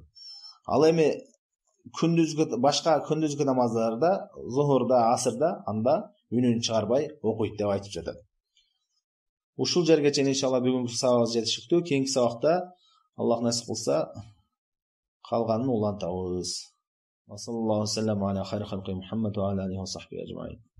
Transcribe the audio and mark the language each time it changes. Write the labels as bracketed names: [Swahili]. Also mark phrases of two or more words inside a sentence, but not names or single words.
[Kyrgyz] Ал эми башка күндүзгү намаздарда, зухурда, асырда анда үнүн чыгарбай окуйт деп айтып жатат. Ушул жерге чейин иншалла бүгүнкү сабагыбыз жетиштиктүү. Кийинки сабакта Аллах насип кылса калганын улантабыз. [Arabic] صلى الله عليه وسلم على خير خلقه محمد وعلى آله وصحبه أجمعين.